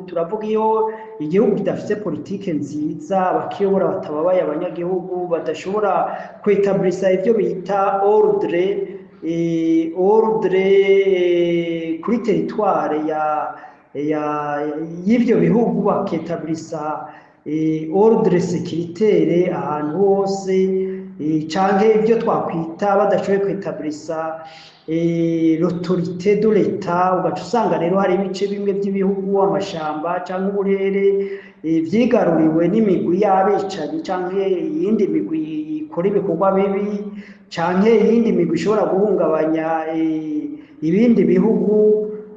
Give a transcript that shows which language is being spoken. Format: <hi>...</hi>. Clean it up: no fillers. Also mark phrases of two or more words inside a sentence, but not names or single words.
<rn>Turavuga iyo igihugu kidafite politike nziza, abakiyobora batababaye abanyagihugu, badashobora kwetablisa ibyo bita ordre kuri teritware y'ibyo bihugu, baketablisa</rn> <fr>ordre sécuritaire</fr> <rn>ahantu hose, canke ibyo twakwita badashoboye kwetablisa</rn> <fr>l'autorité de l'État.</fr> <rn>Ugaca usanga rero hari ibice bimwe by'ibihugu, amashamba cyangwa uburere vyigaruriwe n'imigwi y'abicanyi canke iyindi migwi ikora ibikorwa bibi, canke iyindi migwi ishobora guhungabanya ibindi bihugu.</rn>